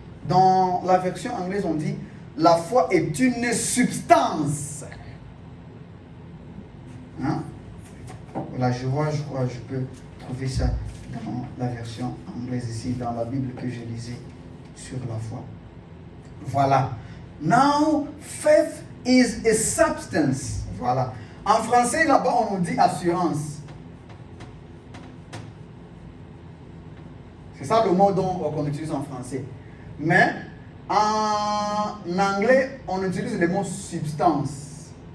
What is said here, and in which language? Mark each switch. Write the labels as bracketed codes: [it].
[fr] Dans la version anglaise, on dit, la foi est une substance. Hein? Voilà, je peux trouver ça dans la version anglaise ici, dans la Bible que je lisais sur la foi. Voilà. [en] Now, faith is a substance. [fr] Voilà. En français, là-bas, on nous dit assurance. C'est ça le mot qu'on utilise en français. Mais en anglais, on utilise le mot substance.